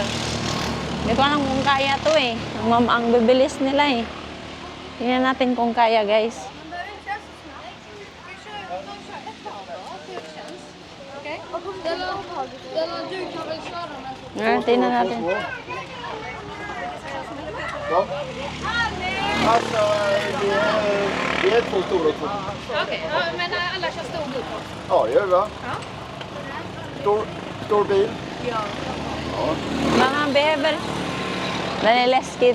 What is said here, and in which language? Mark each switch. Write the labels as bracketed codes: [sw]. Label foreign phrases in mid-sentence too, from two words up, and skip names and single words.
[tl] Hindi ko alam kung kaya to eh. Ang bibilis nila eh. Tingnan natin kung kaya, guys. Tingnan natin. [sv] Ja. Alltså, vi är två stora också. Okej, ja, men alla kör stor bil också. Ja, det gör vi va? Ja. Stor bil. Ja. [tl] Mga beber. [sv] Den är läskigt.